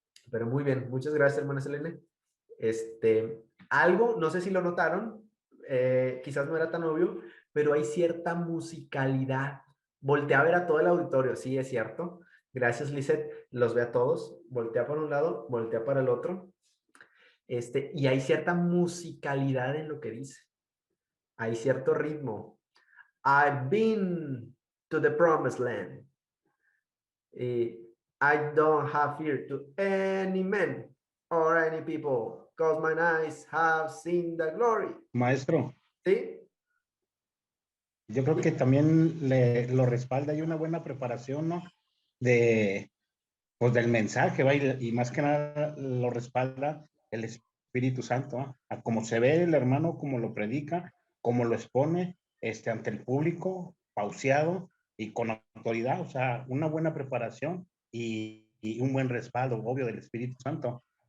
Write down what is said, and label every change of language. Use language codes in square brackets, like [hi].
[es] Pero muy bien, muchas gracias, hermana Selene. Algo, no sé si lo notaron, quizás no era tan obvio, pero hay cierta musicalidad. Voltea a ver a todo el auditorio, sí, es cierto. Gracias, Lizeth, los ve a todos. Voltea para un lado, voltea para el otro. Y hay cierta musicalidad en lo que dice. Hay cierto ritmo. [en] I've been to the promised land. I don't have fear to any man or any people, because my eyes have seen the glory. [es] Maestro, ¿Sí? yo creo que también lo respalda y una buena preparación, ¿no? Pues del mensaje, ¿va? Y más que nada lo respalda el Espíritu Santo, ¿no? A como se ve el hermano, como lo predica, como lo expone ante el público, pauseado y con autoridad, o sea, una buena preparación y un buen respaldo, obvio, del Espíritu Santo.